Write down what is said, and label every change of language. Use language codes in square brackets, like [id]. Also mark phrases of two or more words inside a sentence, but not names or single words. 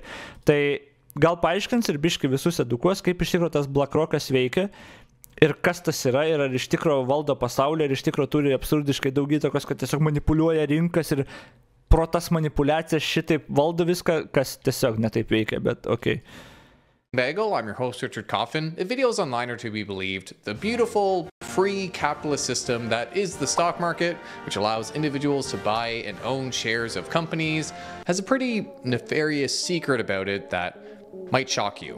[lt] Tai gal paaiškins ir biškai visus edukuos, kaip iš tikrųjų tas BlackRockas veikia ir kas tas yra ir ar iš tikrųjų valdo pasaulį ir iš tikrųjų turi absurdiškai daug įtakos, kad tiesiog manipuliuoja rinkas ir pro tas manipulacijas šitaip valdo viską, kas tiesiog netaip veikia, bet okei. [en] Bagel, I'm your host Richard Coffin. If videos online are to be believed, the beautiful, free capitalist system that is the stock market, which allows individuals to buy and own shares of companies, has a pretty nefarious secret about it that might shock you.